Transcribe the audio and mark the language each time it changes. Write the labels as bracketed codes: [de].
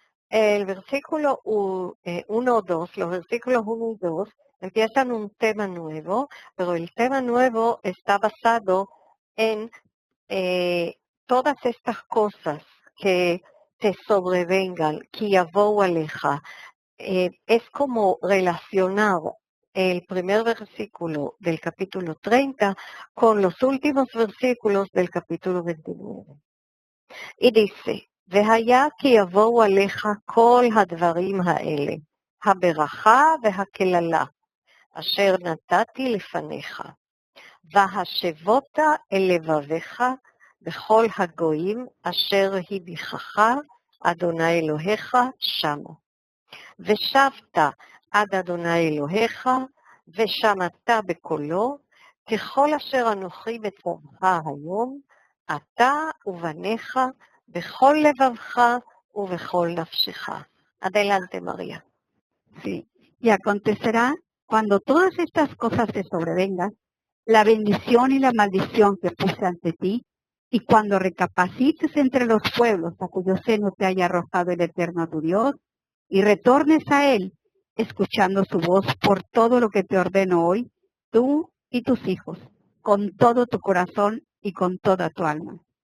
[es] El versículo 1, 2, los versículos 1 y 2 empiezan un tema nuevo, pero el tema nuevo está basado en todas estas cosas que te sobrevengan, [he] ki yavou aleja. [es] Es como relacionar el primer versículo del capítulo 30 con los últimos versículos del capítulo 29. [he] Y dice, והיה כי יבואו עליך כל הדברים האלה, הברכה והקללה, אשר נתתי לפניך, והשבות אל לבביך בכל הגויים אשר הביכך אדוני אלוהיך שמה. ושבת עד אדוני אלוהיך, ושמעת בקולו, ככל אשר אנוכי מצווך היום, אתה ובניך, בכל לבבך ובכל נפשך. [es] Adelante, María. Sí. Y acontecerá, cuando todas estas cosas te sobrevengan, la bendición y la maldición que puse ante ti, y cuando recapacites entre los pueblos a cuyo seno te haya arrojado el Eterno tu Dios, y retornes a Él, escuchando su voz por todo lo que te ordeno hoy, tú y tus hijos, con todo tu corazón y con toda tu alma.